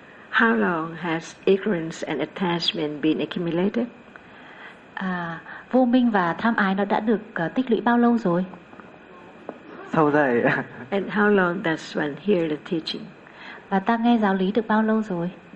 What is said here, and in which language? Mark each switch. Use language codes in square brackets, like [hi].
[en] How long has ignorance and attachment been accumulated? [vi] Vô minh và tham ái nó đã được tích lũy bao lâu rồi? Sâu dày. [en] And how long does one hear the teaching? [vi] Và ta nghe giáo lý được bao lâu rồi?